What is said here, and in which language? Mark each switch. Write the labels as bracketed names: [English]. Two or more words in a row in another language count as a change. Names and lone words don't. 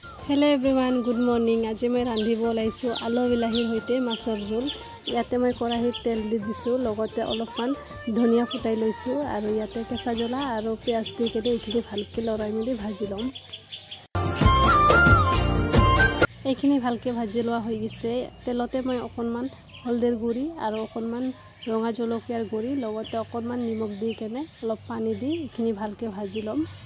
[English] Hello everyone good morning. [Assamese] আজি মই ৰান্ধিব ওলাইছো आलू বিলাহীৰ সৈতে মাছৰ জোল। ইয়াতে মই কড়াইত তেল দি দিছো, লগতে অলপমান ধনিয়া ফুটাই লৈছো আৰু ইয়াতে কেঁচা জ্বলা আৰু পিয়াজ দি কেনে এইখিনি ভালকৈ লৰাই মেলি ভাজি লম। এইখিনি ভালকৈ ভাজি লোৱা হৈ গৈছে। তেলতে মই অকণমান হলদিৰ গুড়ি আৰু অকণমান ৰঙা জলকীয়াৰ গুড়ি লগতে অকণমান নিমখ দি কেনে অলপ পানী দি এইখিনি ভালকৈ ভাজি লম।